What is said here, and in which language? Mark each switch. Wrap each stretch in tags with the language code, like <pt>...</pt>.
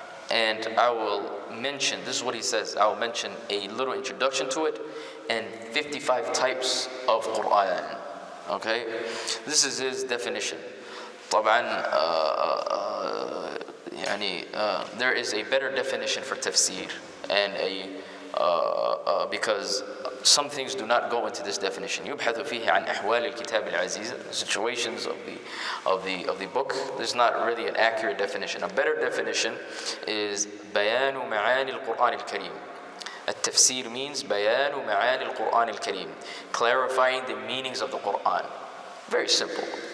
<en>And I will mention, this is what he says, I will mention a little introduction to it and 55 types of Quran. Okay, this is his definition. طبعا there is a better definition for tafsir, and because some things do not go into this definition.</en> <ar>يبحث فيه عن أحوال الكتاب العزيز,</ar> <en>situations of the book. There's not really an accurate definition. A better definition is</en> <ar>بيان معاني القرآن الكريم.</ar> <en>At-tafsir means</en> <ar>بيان معاني القرآن الكريم,</ar> <en>clarifying the meanings of the Quran. Very simple.</en>